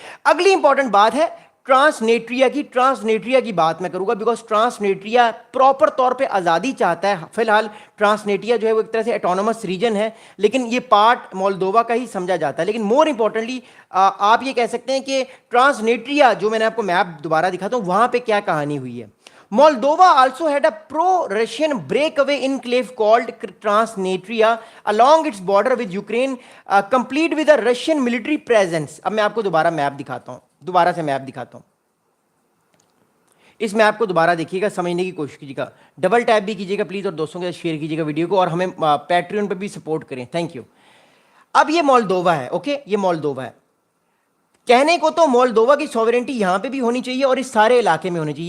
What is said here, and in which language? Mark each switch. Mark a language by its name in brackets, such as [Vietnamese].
[Urdu] اگلی امپورٹنٹ بات ہے ٹرانسنیٹریا کی بات میں کروں گا, بیکاز ٹرانسنیٹریا پراپر طور پہ آزادی چاہتا ہے. فی الحال ٹرانسنیٹریا جو ہے وہ ایک طرح سے اٹونومس ریجن ہے, لیکن یہ پارٹ مولدووا کا ہی سمجھا جاتا ہے. لیکن مور امپورٹنٹلی آپ یہ کہہ سکتے ہیں کہ ٹرانسنیٹریا, جو میں نے آپ کو میپ دوبارہ دکھاتا ہوں, وہاں پہ کیا کہانی ہوئی ہے. [English] Moldova also had a pro-Russian breakaway enclave called Transnistria along its border with Ukraine, complete with a Russian military presence. [Urdu] اب میں آپ کو دوبارہ میپ دکھاتا ہوں, دوبارہ سے میپ دکھاتا ہوں. اس میپ کو دوبارہ دیکھیے گا, سمجھنے کی کوشش کیجیے گا, ڈبل ٹیپ بھی کیجیے گا پلیز, اور دوستوں کے ساتھ شیئر کیجیے گا ویڈیو کو, اور ہمیں پیٹریون پہ بھی سپورٹ کریں. Thank you. اب یہ مولدووا ہے, اوکے, یہ مولدووا ہے. کہنے کو تو مولدووا کی سوورنٹی یہاں پہ بھی ہونی چاہیے اور اس سارے علاقے میں ہونی چاہیے.